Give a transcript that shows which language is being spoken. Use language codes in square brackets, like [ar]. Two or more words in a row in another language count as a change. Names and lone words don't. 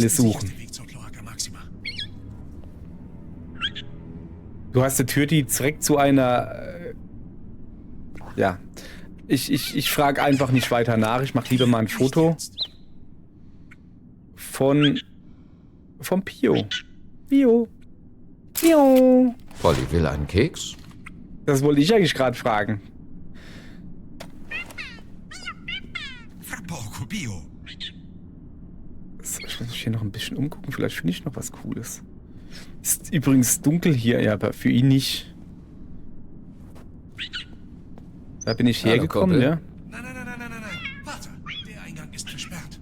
[de] Das ist der suchen. sicherste Weg zur Cloaca Maxima. Du hast eine Tür, die direkt zu einer... ja. Ich frage einfach nicht weiter nach. Ich mache lieber mal ein Foto vom Pio. Pio. Pio. Polly will einen Keks? Das wollte ich eigentlich gerade fragen. [it] Fra poco, Pio. [de] So, ich muss mich hier noch ein bisschen umgucken. Vielleicht finde ich noch was Cooles. Ist übrigens dunkel hier, ja, aber für ihn nicht. Da bin ich Hallo, hergekommen, Kumpel. ja. Nein. Pater, der Eingang ist versperrt.